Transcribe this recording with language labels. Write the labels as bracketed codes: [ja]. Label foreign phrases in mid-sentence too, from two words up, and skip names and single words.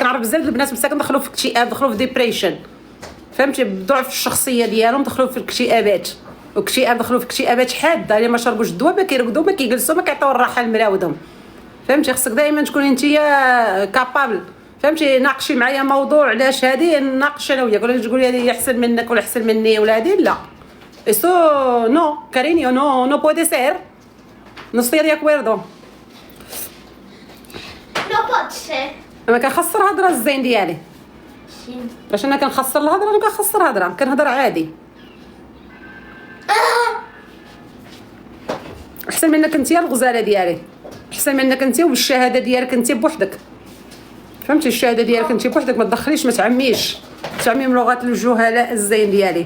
[ar] كنعرف بزاف البنات مساكن دخلوا في اكتئاب، دخلوا في ديبريشن، فهمتي، بضعف الشخصيه ديالهم، دخلوا في الاكتئابات واكتئاب، دخلوا في اكتئابات حاده. اللي ما شربوش الدواء ما كيرقدوا، ما كيجلسوا، ما كيعطيو الراحه لمراودهم. فهمتي، خصك دائما تكوني انتيا كابابل. فهمتي، ناقشي معايا موضوع علاش هذه نناقش انا وياك، ولا تقولي هذه احسن منك ولا احسن مني ولا هذه لا. [es] Esto no, cariño, no puede ser. No estoy de acuerdo. [ca] No pot ser. [ar] انا كنخسر هضره الزين ديالي. باش انا كنخسر الهضره، انا كنخسر هضره، كنهضر عادي. احسن منك انت الغزاله ديالي، احسن منك انت وبالشهاده ديالك انت بوحدك. فهمتي، الشهاده ديالك انت بوحدك، ما تدخليش، ما تعميش من لغه الجهلاء الزين ديالي.